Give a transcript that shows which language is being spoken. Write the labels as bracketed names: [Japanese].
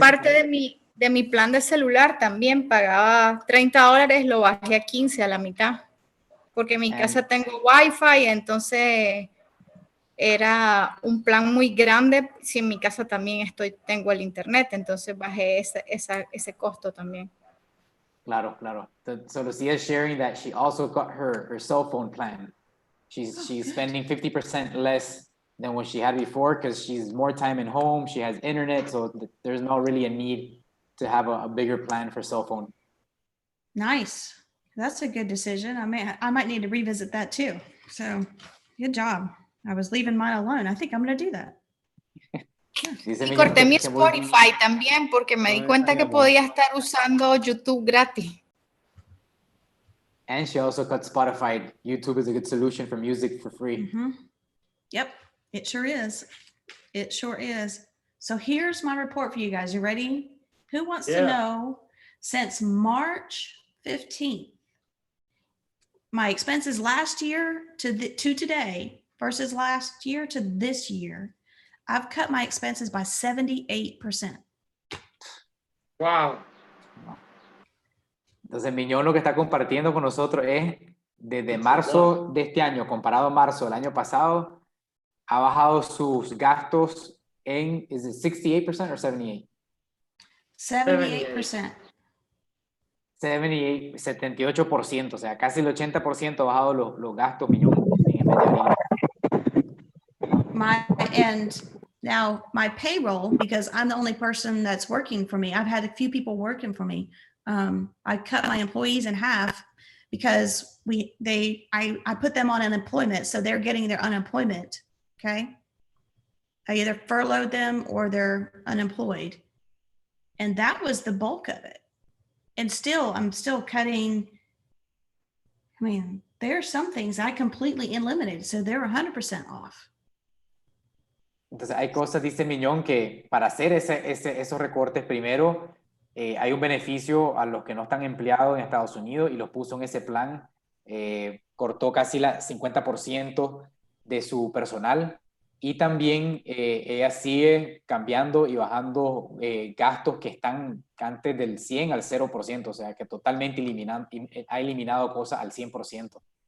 [Spanish] parte de mi plan de celular también. Pagaba $30, lo bajé a 15 a la mitad. Porque en mi casa tengo Wi-Fi, entonces era un plan muy grande. Si en mi casa también tengo el internet, entonces bajé ese costo también. Claro, claro. [English] So Lucia is sharing that she also got her cell phone plan. She's spending 50% less than what she had before because she's more time in home. She has internet, so there's not really a need to have a bigger plan for cell phone. Nice. That's a good decision. I might need to revisit that too. So good job. I was leaving mine alone. I think I'm going to do that. [Spanish] Dice Y Mignon corté mi que muy- Spotify también porque me di cuenta que podía estar usando YouTube gratis. [English] And she also cut Spotify. YouTube is a good solution for music for free. Mm-hmm. Yep, it sure is. It sure is. So here's my report for you guys. You ready? Who wants to know, since March 15th, my expenses last year to today versus last year to this year, I've cut my expenses by 78%. Wow. [Spanish] Entonces, Mignon lo que está compartiendo con nosotros es desde marzo de este año, comparado a marzo del año pasado, ha bajado sus gastos en, [English] ¿is it 68% or 78? [Spanish] 78%. 78%, o sea, casi el 80% ha bajado los gastos, Mignon, en el mes de abril. [English] And now my payroll, because I'm the only person that's working for me, I've had a few people working for me. I cut my employees in half because I put them on unemployment, so they're getting their unemployment. Okay, I either furloughed them or they're unemployed, and that was the bulk of it. And still, I'm still cutting. I mean, there are some things I completely eliminated, so they're 100% off. [Spanish] Entonces, hay cosas, dice Mignon, que para hacer esos recortes primero, hay un beneficio a los que no están empleados en Estados Unidos y los puso en ese plan. Cortó casi el 50% de su personal y también ella sigue cambiando y bajando gastos que están antes del 100 al 0%, o sea que totalmente ha eliminado cosas al 100%.